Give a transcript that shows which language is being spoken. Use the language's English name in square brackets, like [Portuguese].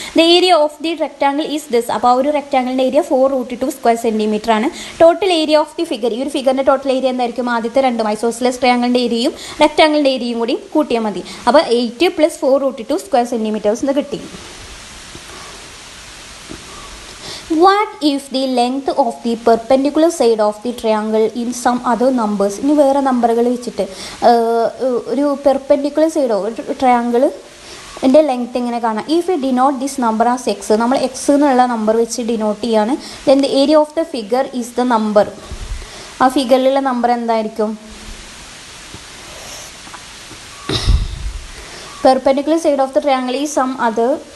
[English] The area of the rectangle is this. [Malayalam] അപ്പോൾ ആ ഒരു റെക്റ്റാങ്കിളിൻ്റെ ഏരിയ 4√2 സ്ക്വയർ സെൻറ്റിമീറ്റർ ആണ്. [English] total area of the figure, [Malayalam] ഈ ഒരു ഫിഗറിൻ്റെ ടോട്ടൽ ഏരിയ എന്തായിരിക്കും, ആദ്യത്തെ 2 ഐസോസിലസ് ട്രയാങ്കിളിൻ്റെ ഏരിയയും റെക്റ്റാങ്കിളിൻ്റെ ഏരിയയും കൂടി കൂട്ടിയാൽ മതി. അപ്പോൾ 8 + 4√2 സ്ക്വയർ സെൻറ്റിമീറ്റേഴ്സ് എന്ന് കിട്ടി. [English] What if the length of the perpendicular side of the triangle in some other numbers? [Malayalam] ഇനി വേറെ നമ്പറുകൾ വെച്ചിട്ട് ഒരു പെർപെൻഡിക്കുലർ സൈഡോ ട്രയാങ്കിൾ എൻ്റെ ലെങ്ത്ത് എങ്ങനെ കാണാം. [English] if you denote this number as x, [Malayalam] നമ്മൾ എക്സ് എന്നുള്ള നമ്പർ വെച്ച് ഡിനോട്ട് ചെയ്യാണ്. [English] Then the area of the figure is the number. [Malayalam] ആ ഫിഗറിലുള്ള നമ്പർ എന്തായിരിക്കും, [English] Perpendicular side of the triangle is some other.